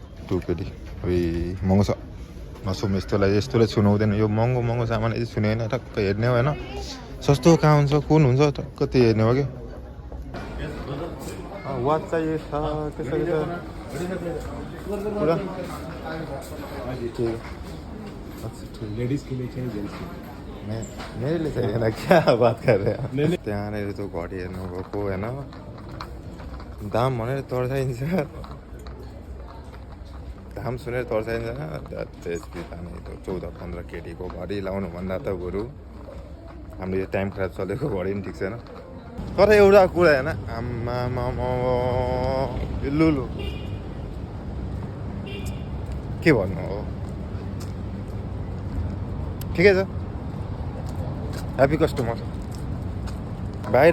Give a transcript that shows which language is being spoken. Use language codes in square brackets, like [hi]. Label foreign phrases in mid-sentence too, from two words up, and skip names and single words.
[ne] केटी अबे महँगो छ नसुम यस्तोलाई छुनु हुँदैन यो महँगो सामान यति छुने होइन टक्क हेर्ने हो होइन सस्तो कहाँ हुन्छ कुन हुन्छ टक्क त्यो हेर्ने हो कि वाच चाहिए छ त्यसो पुरा [hi] लेडीज के लिए चाहिए जेंट्स के मेरे लिए चाहिए ना क्या बात कर रहे हैं [ne] त्यहाँनिर त्यो घडी हेर्नु गएको होइन दाम भनेर तर्साइन्छ दाम सुनेर तर्साइन्छ त्यसपछि जाने त्यो 14-15 केटीको घडी लाउनु भन्दा त बरु हाम्रो यो टाइम खराब चलेको घडी पनि ठिक छैन तर एउटा कुरा होइन आम्मा लुलु के भन्नु हो ठिकै छ [en] happy customer [ne] बाहिर